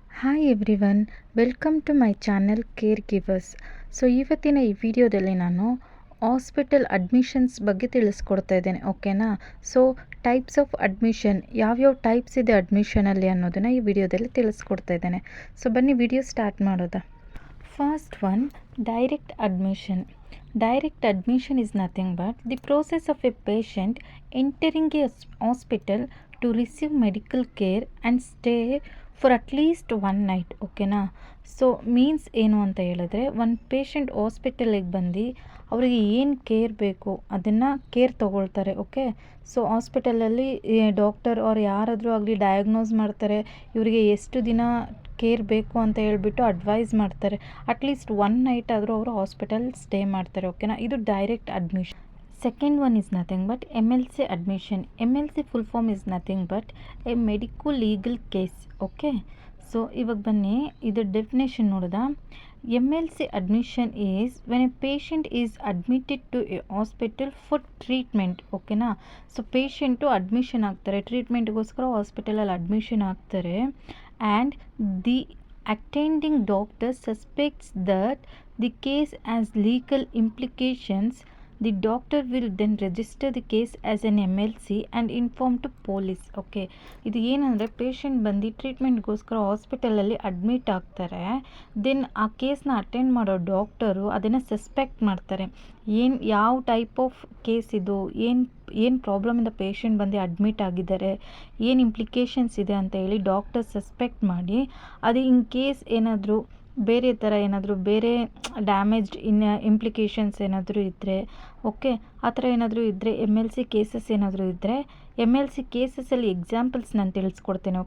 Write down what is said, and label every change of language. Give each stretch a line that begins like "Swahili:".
English: Hi everyone, welcome to my channel caregivers.
Kannada: So ಇವತ್ತಿನ ಈ ವಿಡಿಯೋದಲ್ಲಿ ನಾನು ಹಾಸ್ಪಿಟಲ್ ಅಡ್ಮಿಷನ್ಸ್ ಬಗ್ಗೆ ತಿಳಿಸ್ಕೊಡ್ತಾ ಇದ್ದೇನೆ. ಓಕೆನಾ? ಸೊ ಟೈಪ್ಸ್ ಆಫ್ ಅಡ್ಮಿಷನ್, ಯಾವ್ಯಾವ ಟೈಪ್ಸ್ ಇದೆ ಅಡ್ಮಿಷನಲ್ಲಿ ಅನ್ನೋದನ್ನು ಈ ವಿಡಿಯೋದಲ್ಲಿ ತಿಳಿಸ್ಕೊಡ್ತಾ ಇದ್ದೇನೆ. ಸೊ ಬನ್ನಿ ವಿಡಿಯೋ ಸ್ಟಾರ್ಟ್ ಮಾಡೋದಾ.
English: First one, direct admission. Direct admission is nothing but the process of a patient entering a hospital to receive medical care and stay for at least one night. ಓಕೆನಾ?
Kannada: So means ಏನು ಅಂತ ಹೇಳಿದ್ರೆ, ಒಂದು patient ಹಾಸ್ಪಿಟಲಿಗೆ ಬಂದು ಅವರಿಗೆ ಏನು care ಬೇಕು ಅದನ್ನು ಕೇರ್ ತೊಗೊಳ್ತಾರೆ. ಓಕೆ, ಸೊ ಹಾಸ್ಪಿಟಲಲ್ಲಿ ಡಾಕ್ಟರ್ ಅವ್ರು ಯಾರಾದರೂ ಆಗಲಿ ಡಯಾಗ್ನೋಸ್ ಮಾಡ್ತಾರೆ, ಇವರಿಗೆ ಎಷ್ಟು ದಿನ ಕೇರ್ ಬೇಕು ಅಂತ ಹೇಳ್ಬಿಟ್ಟು ಅಡ್ವೈಸ್ ಮಾಡ್ತಾರೆ.
English: at least one night
Kannada: ಆದರೂ ಅವರು ಹಾಸ್ಪಿಟಲ್ ಸ್ಟೇ ಮಾಡ್ತಾರೆ. ಓಕೆನಾ?
English: ಇದು direct admission. Second one is nothing but MLC admission. MLC full form is nothing but a medico legal case.
Kannada: Okay, so ಇವಾಗ ಬನ್ನಿ ಇದು definition ನೋಡೋದಾ.
English: MLC admission is when a patient is admitted to a hospital for treatment. ಓಕೆನಾ?
Kannada: So patient admission ಆಗ್ತಾರೆ, ಟ್ರೀಟ್ಮೆಂಟ್ಗೋಸ್ಕರ ಹಾಸ್ಪಿಟಲಲ್ಲಿ admission ಆಗ್ತಾರೆ.
English: And the attending doctor suspects that the case has legal implications. The doctor will then register the case as an MLC and inform to police.
Kannada: Okay, ಇದು ಏನಂದರೆ patient ಬಂದು ಟ್ರೀಟ್ಮೆಂಟ್ಗೋಸ್ಕರ ಹಾಸ್ಪಿಟಲಲ್ಲಿ admit ಆಗ್ತಾರೆ. Then ಆ ಕೇಸ್ನ ಅಟೆಂಡ್ ಮಾಡೋ doctor ಅದನ್ನು suspect ಮಾಡ್ತಾರೆ. ಯಾವ ಟೈಪ್ ಆಫ್ ಕೇಸ್ ಇದು, ಏನು ಪ್ರಾಬ್ಲಮಿಂದ ಪೇಷಂಟ್ ಬಂದು ಅಡ್ಮಿಟ್ ಆಗಿದ್ದಾರೆ, ಏನು ಇಂಪ್ಲಿಕೇಶನ್ಸ್ ಇದೆ ಅಂತ ಹೇಳಿ ಡಾಕ್ಟರ್ ಸಸ್ಪೆಕ್ಟ್ ಮಾಡಿ, ಅದು ಇನ್ ಕೇಸ್ ಏನಾದರೂ ಬೇರೆ ಥರ ಏನಾದರೂ ಬೇರೆ ಡ್ಯಾಮೇಜ್ಡ್ ಇಂಪ್ಲಿಕೇಶನ್ಸ್ ಏನಾದರೂ ಇದ್ದರೆ, ಓಕೆ, ಆ ಥರ ಏನಾದರೂ ಇದ್ದರೆ, MLC ಕೇಸಸ್ ಏನಾದರೂ ಇದ್ದರೆ, MLC ಕೇಸಸಲ್ಲಿ ಎಕ್ಸಾಂಪಲ್ಸ್ ನಾನು ತಿಳಿಸ್ಕೊಡ್ತೇನೆ.